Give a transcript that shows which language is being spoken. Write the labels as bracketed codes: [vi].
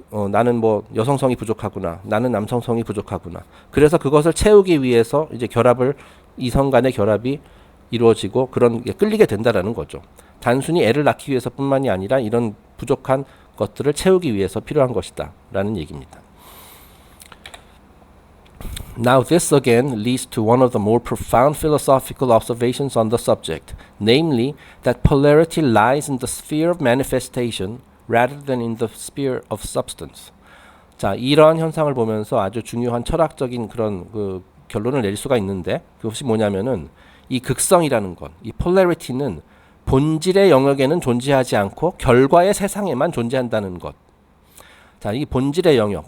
[ko] 나는 뭐 여성성이 부족하구나, 나는 남성성이 부족하구나. 그래서 그것을 채우기 위해서 이제 이성 간의 결합이 이루어지고 그런 게 끌리게 된다라는 거죠. 단순히 애를 낳기 위해서뿐만이 아니라 이런 부족한 것들을 채우기 위해서 필요한 것이다라는 얘기입니다. [en] Now this again leads to one of the more profound philosophical observations on the subject, namely that polarity lies in the sphere of manifestation rather than in the sphere of substance. [ko] 자, 이러한 현상을 보면서 아주 중요한 철학적인 그런 그 결론을 내릴 수가 있는데, 그것이 뭐냐면은 이 극성이라는 것, 이 polarity는 본질의 영역에는 존재하지 않고 결과의 세상에만 존재한다는 것. 자, 이 본질의 영역.